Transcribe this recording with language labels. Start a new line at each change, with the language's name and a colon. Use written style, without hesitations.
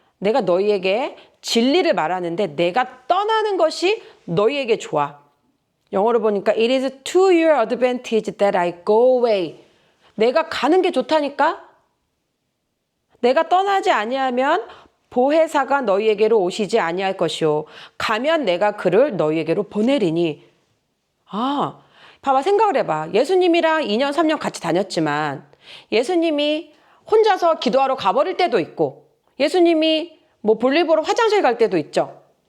Korean: 내가 너희에게 진리를 말하는데 내가 떠나는 것이 너희에게 좋아. 영어로 보니까
English: It is to your advantage that I go away.
Korean: 내가 가는 게 좋다니까. 내가 떠나지 아니하면 보혜사가 너희에게로 오시지 아니할 것이요. 가면 내가 그를 너희에게로 보내리니. 봐봐, 생각을 해봐. 예수님이랑 2년, 3년 같이 다녔지만 예수님이 혼자서 기도하러 가버릴 때도 있고 예수님이 뭐 볼일 보러 화장실 갈 때도 있죠.